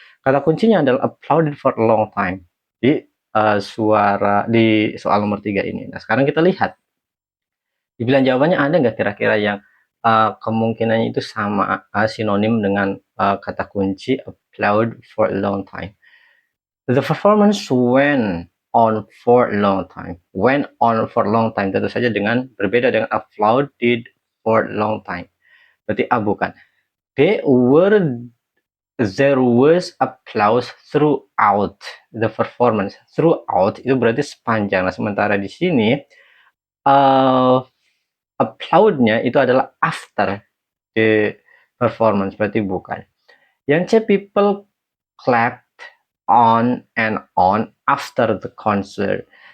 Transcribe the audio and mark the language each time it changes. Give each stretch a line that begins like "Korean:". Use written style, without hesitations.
Indonesian: Kata kuncinya adalah
English: applauded for a long time
Indonesian: di suara di soal nomor 3 ini. Nah, sekarang kita lihat. Dibilang jawabannya ada nggak kira-kira yang kemungkinannya itu sama sinonim dengan kata kunci
English: applaud for a long time. The performance went on for a long time. Went on for a long time
Indonesian: tentu saja dengan berbeda dengan
English: applauded for a long time.
Indonesian: Berarti A bukan.
English: B, there was applause throughout the performance.
Indonesian: Throughout itu berarti sepanjang. Nah, sementara di sini applaud-nya itu adalah after the performance, berarti bukan. Yang
English: C, people clapped on and on after the concert.